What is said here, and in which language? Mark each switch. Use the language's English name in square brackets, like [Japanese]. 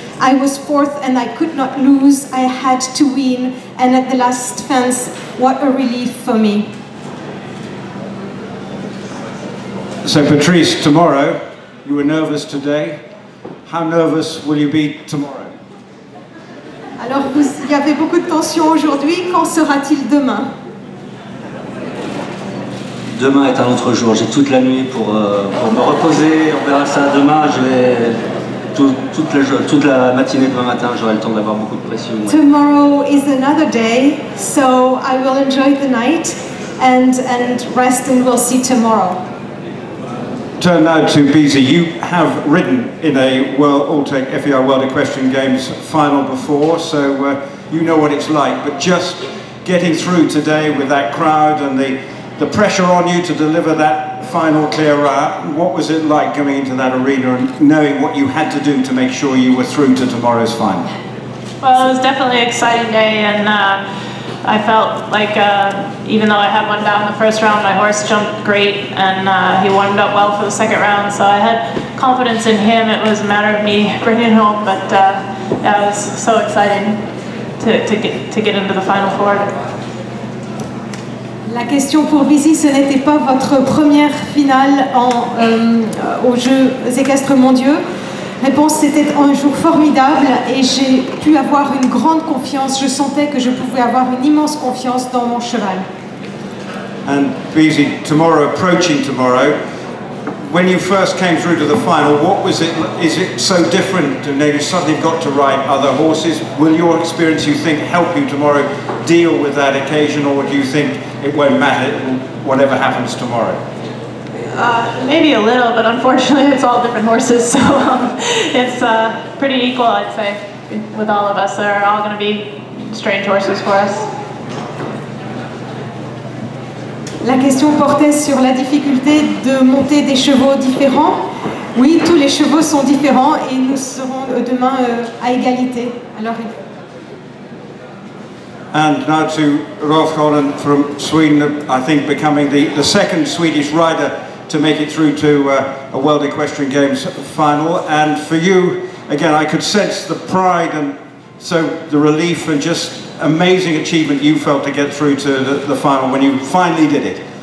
[English] I was fourth and I could not lose. I had to win, and at the last fence, what a relief for me. So Patrice, tomorrow, you were nervous today. How nervous will you be tomorrow? [French] Alors, il y avait beaucoup de tension aujourd'hui. Qu'en sera-t-il demain? Demain est un autre jour. J'ai toute la nuit pour me reposer. On verra ça demain. Je vais toute la matinée demain matin. J'aurai le temps d'avoir beaucoup de pression. [English] Tomorrow is another day, so I will enjoy the night and rest, and we'll see tomorrow. Turn now to BZ. You have ridden in a Alltech FEI World Equestrian Games final before, so you know what it's like. But just getting through today with that crowd and the pressure on you to deliver that final clear route, what was it like coming into that arena and knowing what you had to do to make sure you were through to tomorrow's final? Well, it was definitely an exciting day, and I felt like even though I had one down in the first round, my horse jumped great, and he warmed up well for the second round, so I had confidence in him. It was a matter of me bringing it home, but yeah, it was so exciting to get into the final four. [French] La question pour BZ, ce n'était pas votre première finale aux Jeux équestres mondiaux. Réponse, c'était un jour formidable et j'ai pu avoir une grande confiance. Je sentais que je pouvais avoir une immense confiance dans mon cheval. [English] And BZ, approaching tomorrow, when you first came through to the final, what was it? Is it so different? And you suddenly got to ride other horses. Will your experience, you think, help you tomorrow deal with that occasion, or do you think it won't matter, whatever happens tomorrow? Maybe a little, but unfortunately it's all different horses, so it's pretty equal, I'd say, with all of us. They're all going to be strange horses for us. [French] La question portait sur la difficulté de monter des chevaux différents. Oui, tous les chevaux sont différents et nous serons demain à égalité. Alors, [English] And now to Rolf Holland from Sweden, I think becoming the second Swedish rider to make it through to a World Equestrian Games final. And for you, again, I could sense the pride and so the relief and just amazing achievement you felt to get through to the final when you finally did it.